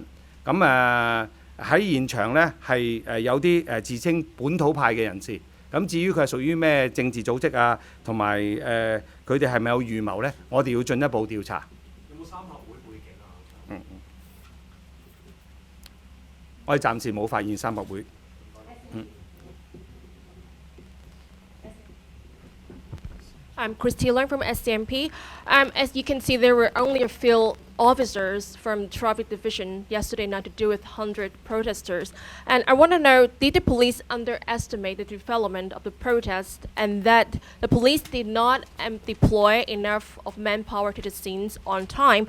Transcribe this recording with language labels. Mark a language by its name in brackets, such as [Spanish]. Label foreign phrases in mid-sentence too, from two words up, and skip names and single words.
[Cantonese] 咁喺現場呢，係有啲自稱本土派嘅人士。咁至於佢係屬於咩政治組織啊，同埋佢佢哋係咪有預謀呢？我哋要進一步調查。有冇三合會背景啊？我哋暫時冇發現三合會。 [English] I'm Christy Leung from SCMP. As you can see, there were only a few officers from traffic division yesterday night to deal with 100 protesters. And I want to know, did the police underestimate the development of the protest and that the police did not deploy enough of manpower to the scenes on time?